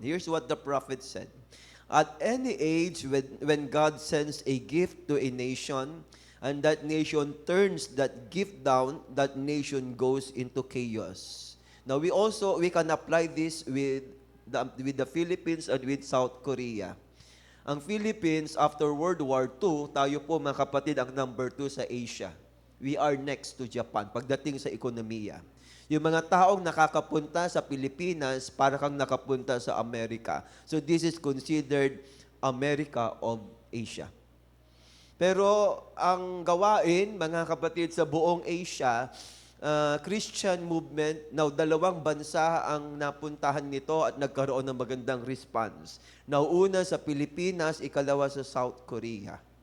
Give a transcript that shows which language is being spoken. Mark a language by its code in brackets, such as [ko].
[en] Here's what the prophet said. At any age, when God sends a gift to a nation, and that nation turns that gift down, that nation goes into chaos. Now, we can apply this with the Philippines and with South Korea. [tl] Ang Philippines, after World War II, tayo po mga kapatid ang number 2 sa Asia. [en] We are next to Japan [tl] pagdating sa ekonomiya. Yung mga taong nakakapunta sa Pilipinas, para kang nakapunta sa Amerika. [en] So this is considered America of Asia. [tl] Pero ang gawain, mga kapatid, sa buong Asia, Christian movement, now dalawang bansa ang napuntahan nito at nagkaroon ng magandang response. Now una sa Pilipinas, ikalawa sa South Korea.